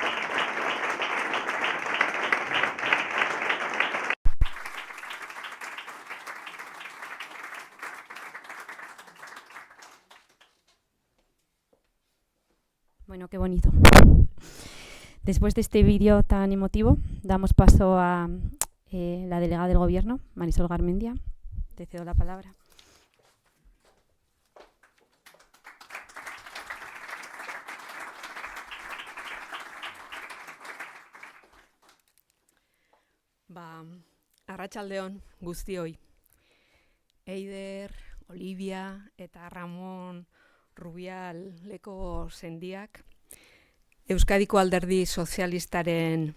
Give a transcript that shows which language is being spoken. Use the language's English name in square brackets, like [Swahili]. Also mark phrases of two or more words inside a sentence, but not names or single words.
[Spanish] Bueno, qué bonito. Después de este vídeo tan emotivo, damos paso a la delegada del Gobierno, Marisol Garmendia. Te cedo la palabra. [Basque] Arratsaldeon guztioi. Eider, Olivia eta Ramon Rubial leko sendiak Euskadiko Alderdi Sozialistaren